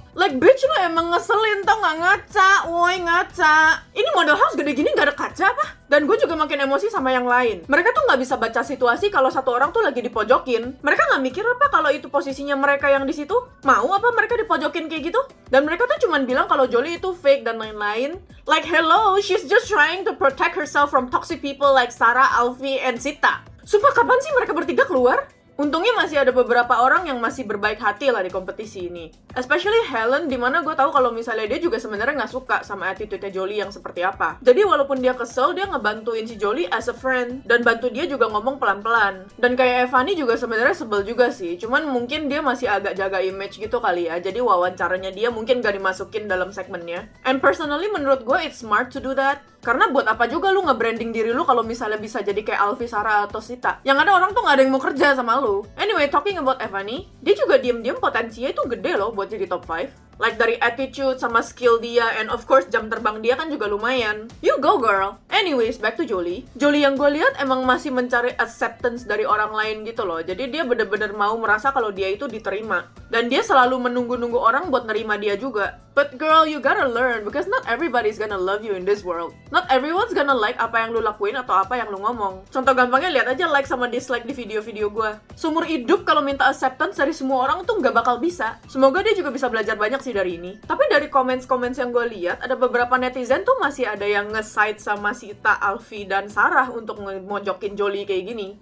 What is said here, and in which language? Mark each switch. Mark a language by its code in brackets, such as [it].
[en] Like bitch [id] lu emang ngeselin tau nggak, ngaca, woi ngaca. Ini model house gede gini nggak ada kaca apa? Dan gue juga makin emosi sama yang lain. Mereka tuh nggak bisa baca situasi kalau satu orang tuh lagi dipojokin. Mereka nggak mikir apa kalau itu posisinya mereka yang di situ? Mau apa mereka dipojokin kayak gitu? Dan mereka tuh cuman bilang kalau Jolie itu fake dan lain-lain. [en] Like hello, she's just trying to protect herself from toxic people like Sarah, Alfie, and Sita. [id] Sumpah kapan sih mereka bertiga keluar? Untungnya masih ada beberapa orang yang masih berbaik hati lah di kompetisi ini. Especially Helen, dimana gue tahu kalau misalnya dia juga sebenarnya nggak suka sama attitude-nya Jolie yang seperti apa. Jadi walaupun dia kesel, dia ngebantuin si Jolie [en] as a friend. [id] Dan bantu dia juga ngomong pelan-pelan. Dan kayak Evani juga sebenarnya sebel juga sih. Cuman mungkin dia masih agak jaga image gitu kali ya. Jadi wawancaranya dia mungkin gak dimasukin dalam segmennya. [en] And personally [id] menurut gue [en] it's smart to do that. [id] Karena buat apa juga lu nge-branding diri lu kalau misalnya bisa jadi kayak Alfie, Sarah, atau Sita. Yang ada orang tuh gak ada yang mau kerja sama lu. [en] Anyway, talking about Evani, [id] dia juga diem-diem potensinya itu gede loh buat jadi top 5. Like dari attitude sama skill dia, [en] and of course [id] jam terbang dia kan juga lumayan. [en] You go girl. Anyways, back to Jolie. [id] Jolie yang gue lihat emang masih mencari acceptance dari orang lain gitu loh. Jadi dia bener-bener mau merasa kalau dia itu diterima. Dan dia selalu menunggu-nunggu orang buat nerima dia juga. [en] But girl, you gotta learn because not everybody's gonna love you in this world. Not everyone's gonna like [id] apa yang lu lakuin atau apa yang lu ngomong. Contoh gampangnya lihat aja like sama dislike di video-video gue. Seumur hidup kalau minta acceptance dari semua orang tuh nggak bakal bisa. Semoga dia juga bisa belajar banyak sih sih dari ini. Tapi dari comments yang gue lihat, ada beberapa netizen tuh masih ada yang nge-side sama Sita, Alfie, dan Sarah untuk ngemojokin Jolie kayak gini.